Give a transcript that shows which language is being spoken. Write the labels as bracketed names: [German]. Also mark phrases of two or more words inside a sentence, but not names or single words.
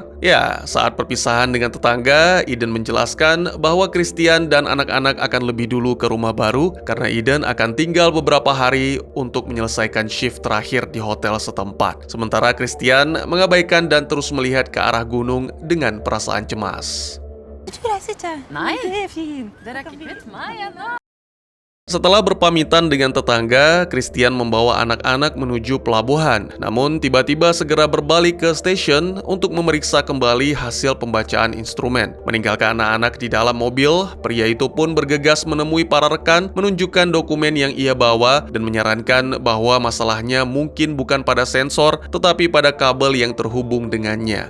[Indonesian] Ya, saat perpisahan dengan tetangga, Iden menjelaskan bahwa Christian dan anak-anak akan lebih dulu ke rumah baru karena Iden akan tinggal beberapa hari untuk menyelesaikan shift terakhir di hotel setempat. Sementara Christian mengabaikan dan terus melihat ke arah gunung dengan perasaan cemas. [Norwegian] Du reiser ikke? Nei. Det er fint. Dere er ikke kvitt meg ennå. [Indonesian] Setelah berpamitan dengan tetangga, Christian membawa anak-anak menuju pelabuhan. Namun tiba-tiba segera berbalik ke stasiun untuk memeriksa kembali hasil pembacaan instrumen. Meninggalkan anak-anak di dalam mobil, pria itu pun bergegas menemui para rekan, menunjukkan dokumen yang ia bawa dan menyarankan bahwa masalahnya mungkin bukan pada sensor, tetapi pada kabel yang terhubung dengannya.